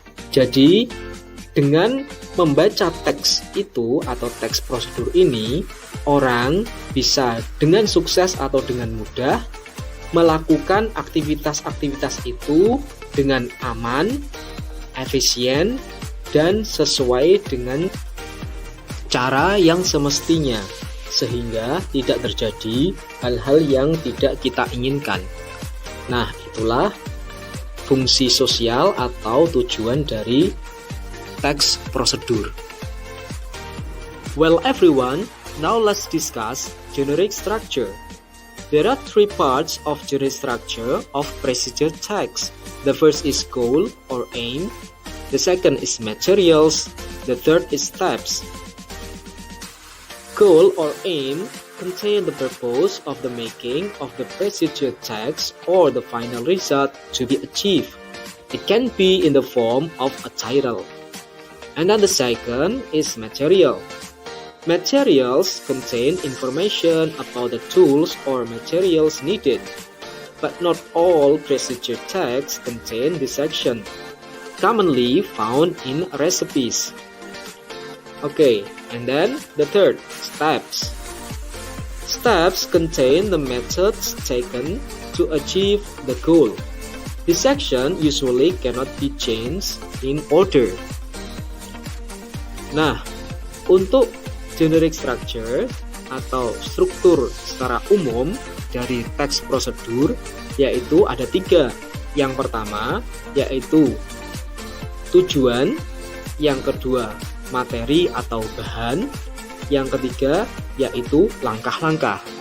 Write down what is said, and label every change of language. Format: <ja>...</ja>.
<id>Jadi, dengan membaca teks itu atau teks prosedur ini, orang bisa dengan sukses atau dengan mudah melakukan aktivitas-aktivitas itu dengan aman, efisien, dan sesuai dengan cara yang semestinya, sehingga tidak terjadi hal-hal yang tidak kita inginkan. Nah, itulah fungsi sosial atau tujuan dari teks prosedur.</id> <en>Well everyone, now let's discuss generic structure. There are three parts of generic structure of procedure text. The first is goal or aim, the second is materials, the third is steps. Goal or aim contain the purpose of the making of the procedure text or the final result to be achieved. It can be in the form of a title. And then the second is material. Materials contain information about the tools or materials needed, but not all procedure texts contain this section, commonly found in recipes. Okay, and then the third, steps. Steps contain the methods taken to achieve the goal. This section usually cannot be changed in order.</en> <id>Nah, untuk generic structure atau struktur secara umum dari teks prosedur yaitu ada tiga. Yang pertama yaitu tujuan, yang kedua materi atau bahan, yang ketiga yaitu langkah-langkah.</id>